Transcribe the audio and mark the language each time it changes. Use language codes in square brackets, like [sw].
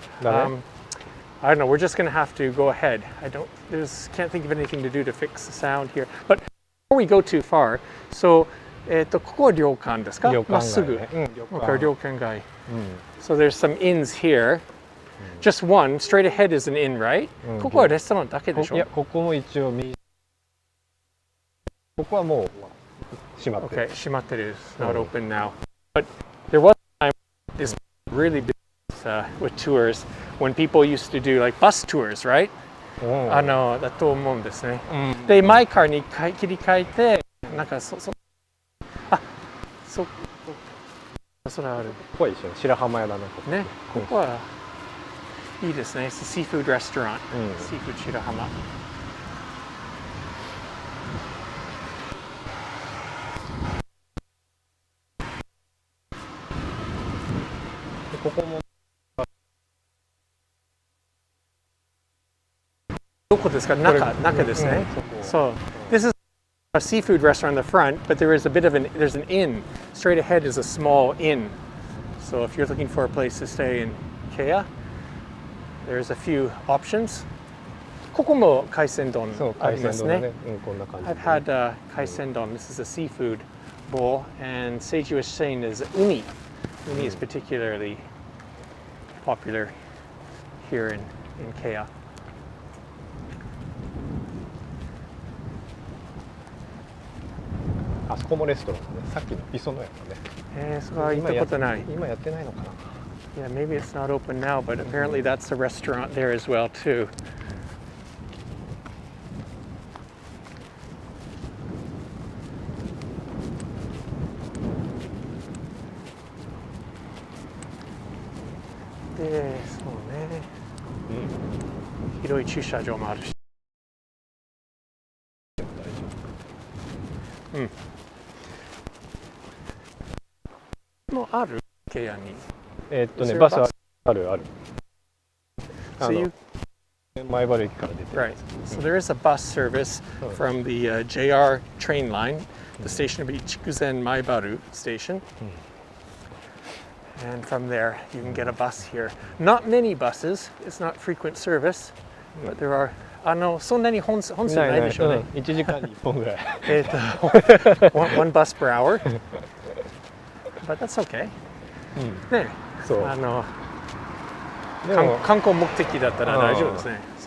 [en] I don't know. We're just going to have to go ahead. Can't think of anything to do to fix the sound here. But before we go too far, so [ja] ここは旅館ですか？まっすぐ。旅館街。 [en] So there's some inns here. Just one, straight ahead is an inn, right? [ja] ここはレストランだけでしょ？いや、ここも一応ここはもう閉まってる。 [en] Okay, [ja] 閉まってる。 [en] It's not open now. But there was a time this really big with tours when people used to do like bus tours, right? [ja] だと思うんですね。で、マイカーに切り替えて、なんかそれある。ここは一緒に白浜屋だね。ね、ここはいいですね。 [en] It's a seafood restaurant. [ja] Seafood 白浜。ここもどこですか？中ですね。 [en] So this is a seafood restaurant in the front, but there's an inn. Straight ahead is a small inn. So if you're looking for a place to stay in Kea, there's a few options. [ja] ここも海鮮丼ありますね。こんな感じ。 [en] I've had 海鮮丼. This is a seafood bowl, and Seiji was saying is uni. Uni is particularly popular here in Kea. [ja] あそこもレストランね。さっきの磯のやつね。それは行ったことない。今やってないのかな。 [en] Yeah, maybe it's not open now, but apparently that's a restaurant there as well too. [ja] Yeah, そうね。広い駐車場もあるし。もある？ケアに。バスある。 [en] So [ja] 前原駅から出てる。 [en] Right. So there is a bus service from the JR train line. The station will be Chikuzen Maibaru Station. And from there, you can get a bus here. Not many buses. It's not frequent service, but there are. [ja] そんなに本数ないでしょうね。 1時間に1本ぐらい。 [en] one bus per hour. But that's okay. ね。 [ja] そう。観光目的だったら大丈夫ですね。